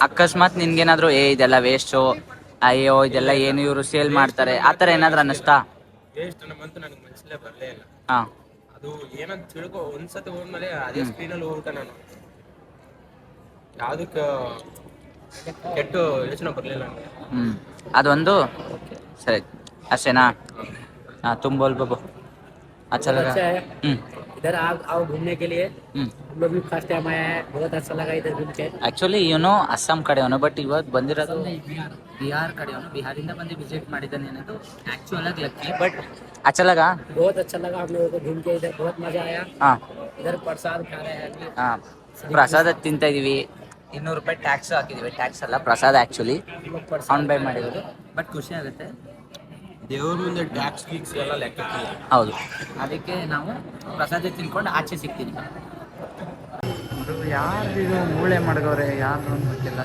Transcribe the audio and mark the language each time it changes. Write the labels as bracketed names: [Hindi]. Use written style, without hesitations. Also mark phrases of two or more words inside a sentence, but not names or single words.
[Kannada] ಅಕಸ್ಮಾತ್ ನಿನ್ಗೇನಾದ್ರು ಇದೆಲ್ಲ ವೇಸ್ಟು, ಅಯ್ಯೋ ಇದೆಲ್ಲ ಏನು ಇವರು ಸೇಲ್ ಮಾಡ್ತಾರೆ, ಆ ಥರ ಏನಾದ್ರು ಅನ್ನಿಸ್ತಾ? ವೇಸ್ಟ್ ಅನ್ನೋಂತೂ ನನಗೆ ಮನಸ್ಸಲ್ಲೇ ಬರಲೇ ಇಲ್ಲ. ಅದು ಏನಂತ ತಿಳ್ಕೊ, ಒಂದ್ಸತಿ ಹೋದ್ಮೇಲೆ ಅದೇ ಸ್ಕ್ರೀನಲ್ಲಿ ಹೋಗ್ಬಿಟ್ಟೆ ನಾನು. ಯಾವುದಕ್ಕೆ ಕೆಟ್ಟ ಯೋಚನೆ ಬರಲಿಲ್ಲ ನನಗೆ. ಅದೊಂದು ಸರಿ, ಅಷ್ಟೇನಾ? [Hindi] तुम बोल बाबू, अच्छा लगा? इधर आओ घूमने के लिए। हम लोग भी फर्स्ट टाइम आया है, बहुत अच्छा लगा इधर घूम के। [Kannada] ಆ್ಯಕ್ಚುಲಿ ಇವನು ಅಸ್ಸಾಂ ಕಡೆಯವನು, ಬಟ್ ಇವತ್ತು ಬಂದಿರೋದು ಬಿಹಾರ್ ಕಡೆಯವನು. ಬಿಹಾರಿಂದ ಬಂದು ವಿಸಿಟ್ ಮಾಡಿದ್ದಾನೆ ಅನ್ನೋದು ಆ್ಯಕ್ಚುಲ್ ಆಗಿ ಲಕ್ಕಿ. [Hindi] ಬಟ್ अच्छा लगा? बहुत अच्छा लगा हम लोगों को घूम के, इधर बहुत मजा आया। इधर प्रसाद खा रहे हैं। [Kannada] ಪ್ರಸಾದ ತಿಂತಾ ಇದೀವಿ. 200 ರೂಪಾಯಿ ಟ್ಯಾಕ್ಸ್ ಹಾಕಿದೀವಿ. ಟ್ಯಾಕ್ಸ್ ಅಲ್ಲ, ಪ್ರಸಾದ ಆ್ಯಕ್ಚುಲಿ ಆನ್ ಬೈ ಮಾಡಿರೋದು. ಬಟ್ ಖುಷಿ ಆಗುತ್ತೆ. ದೇವ್ರ ಮುಂದೆ ಟ್ಯಾಕ್ಸ್ ಗೀಕ್ಸ್ ಎಲ್ಲ ಲೆಕ್ಕಕ್ಕಿಲ್ಲ. ಹೌದು, ಅದಕ್ಕೆ ನಾವು ಪ್ರಸಾದ ತಿನ್ಕೊಂಡು ಆಚೆ ಸಿಗ್ತೀನಿ. ಯಾರ್ದಿದು ಮೂಳೆ ಮಡಗವ್ರೆ, ಯಾರು ಗೊತ್ತಿಲ್ಲ.